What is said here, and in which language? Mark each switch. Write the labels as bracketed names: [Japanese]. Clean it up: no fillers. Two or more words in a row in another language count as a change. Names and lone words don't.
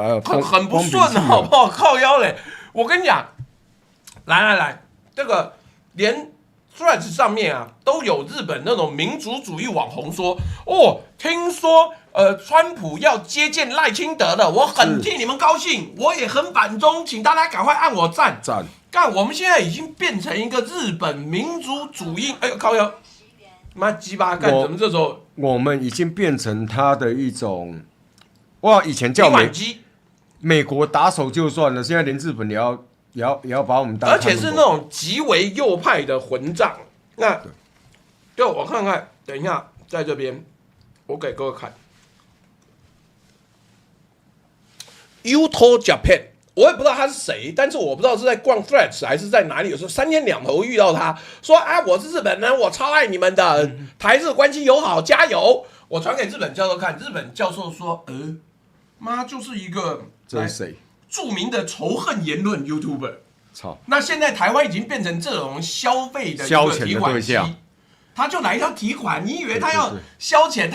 [Chinese] 很不順，好不好？靠腰嘞！我跟你講，來，這個連 Threads 上面啊都有日本那種民族主義網紅說，聽說川普要接見賴清德了，我很替你們高興，我也很反中，請大家趕快按我讚。幹，我們現在已經變成一個日本民族主義，靠腰，媽雞巴幹，怎麼這時候我們已經變成他的一種，以前叫美國打手就算了，現在连日本也要把我們當，而且是那種極為右派的混賬。那就我看看，等一下在這邊，我給各位看 ，Uto Japan。我也不知道他是誰，但是我不知道是在逛 Threads 還是在哪裡。有時候3天2頭遇到他，說我是日本人，我超愛你們的，台日關係友好，加油！我傳給日本教授看，日本教授說，媽就是一個這是誰？著名的仇恨言論 YouTuber。操！那現在台灣已經變成這種消費的一個提款機。他就來要提款，你以為他要消遣？